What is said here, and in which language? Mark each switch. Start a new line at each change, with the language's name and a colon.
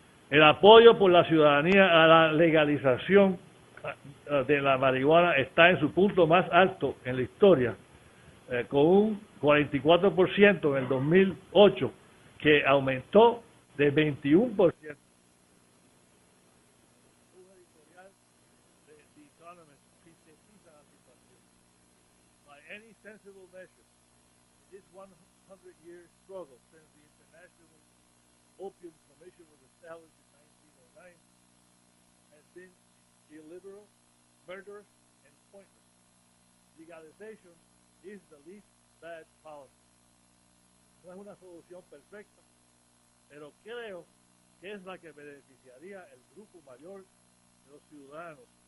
Spanish: El apoyo por la ciudadanía a la legalización de la marihuana está en su punto más alto en la historia, con un 44% en el 2008, que aumentó de 21%. Un editorial de The Economist sintetiza la situación.
English: By any sensible measure, this 100-year struggle since the International Opium Commission was established in 1909 has been illiberal, murderous, and pointless. Legalization is the least bad policy.
Spanish: No es una solución perfecta, pero creo que es la que beneficiaría el grupo mayor de los ciudadanos.